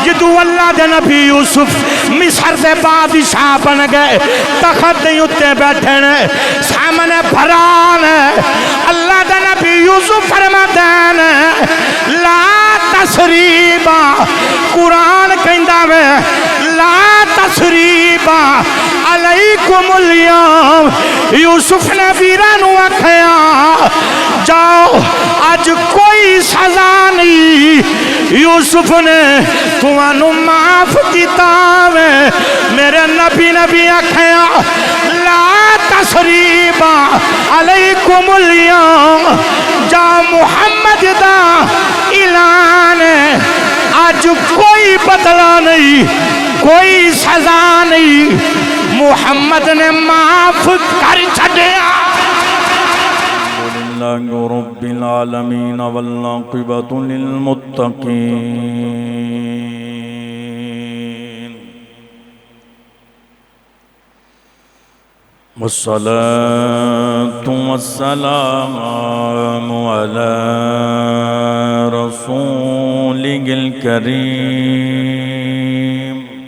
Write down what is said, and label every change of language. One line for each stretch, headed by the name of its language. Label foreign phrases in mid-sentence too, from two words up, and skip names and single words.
Punjabi: جدو اللہ دے نبی یوسف مصر دے بادشاہ بن گئے، تخت دے اتے بیٹھے نے، سامنے بھراں اللہ دے نبی یوسف فرماتے نے
Arabic: لا تثريب,
Punjabi: قرآن کہندا وے
Arabic: لا تثريب عليكم اليوم.
Punjabi: یوسف نے ویراں نوں آکھیا جاؤ اج کوئی سزا نہیں. یوسف نے تہانوں معاف کیا وے. میرے نبی نبی آکھیا
Arabic: لا تثريب عليكم اليوم.
Punjabi: جاؤ محمد دا اعلان اج کوئی بدلہ نہیں، کوئی سزا نہیں، محمد نے معاف کر چھڈیا.
Arabic: رب العالمين والعاقبة للمتقين. والصلاة والسلام على الرسول الكريم.